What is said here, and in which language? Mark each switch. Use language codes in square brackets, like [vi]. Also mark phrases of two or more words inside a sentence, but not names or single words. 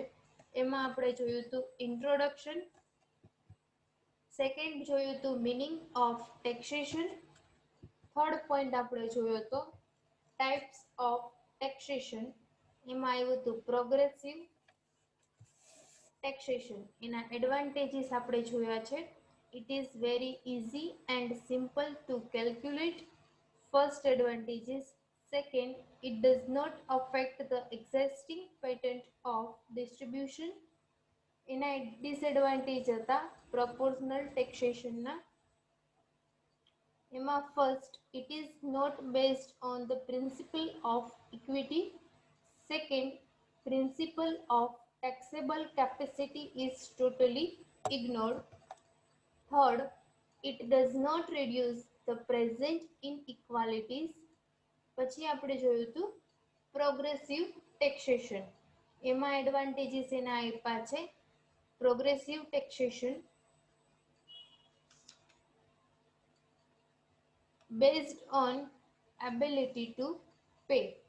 [gu] એમાં આપણે જોયું હતું ઇન્ટ્રોડક્શન, સેકન્ડ જોયું હતું [en] meaning of taxation, third point [gu] આપણે જોયો હતો [en] types of taxation. [gu] એમાં આવ્યું હતું [en] progressive taxation. [gu] એના એડવાન્ટેજીસ આપણે જોયા છે. [en] It is very easy and simple to calculate. First advantage is. Second, it does not affect the existing pattern of distribution. [gu] એના ડિસએડવાન્ટેજ હતા [en] proportional taxation [gu] ના. [en] એમાં first, it is not based on the principle of equity. Second, principle of taxable capacity is totally ignored. Third, it does not reduce the present inequalities. [gu] પછી આપણે જોયું હતું [en] progressive taxation. એમાં એડવાન્ટેજીસ [gu] એના આપ્યા છે [en] progressive taxation based on ability to pay.